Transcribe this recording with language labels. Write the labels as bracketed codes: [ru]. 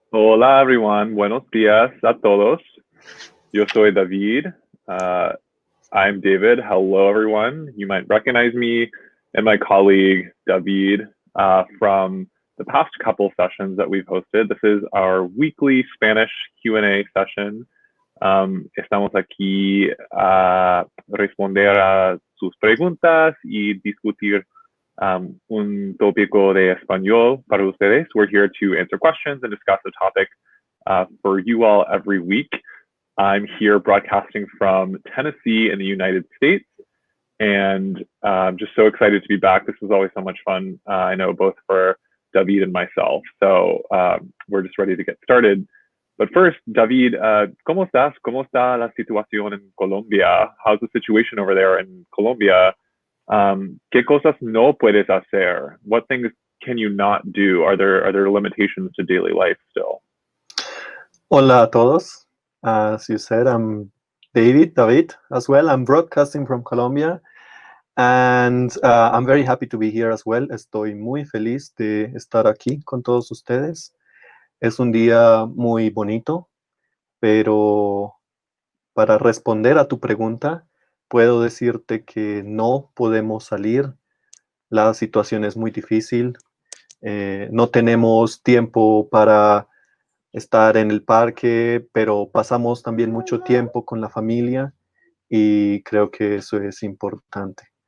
[es] Hola [en] everyone, [es] buenos días a todos. Yo soy David. Uh, [en] I'm David. Hello everyone. You might recognize me and my colleague David from the past couple sessions that we've hosted. This is our weekly Spanish Q&A session. [es] Estamos aquí a responder a sus preguntas y discutir un tópico de español para ustedes. [en] We're here to answer questions and discuss the topic for you all every week. I'm here broadcasting from Tennessee in the United States, and I'm just so excited to be back. This was always so much fun, I know, both for David and myself. So we're just ready to get started. But first, [es] David, ¿cómo estás? ¿Cómo está la situación en Colombia? [en] How's the situation over there in Colombia? [es] ¿Qué cosas no puedes hacer? [en] What things can you not do? Are there limitations to daily life still? [es] Hola a todos. [en] As you said, I'm David as well. I'm broadcasting from Colombia, and I'm very happy to be here as well. [es] Estoy muy feliz de estar aquí con todos ustedes. Es un día muy bonito, pero para responder a tu pregunta, puedo decirte que no podemos salir. La situación es muy difícil. No tenemos tiempo para estar en el parque, pero pasamos también mucho tiempo con la familia y creo que eso es importante.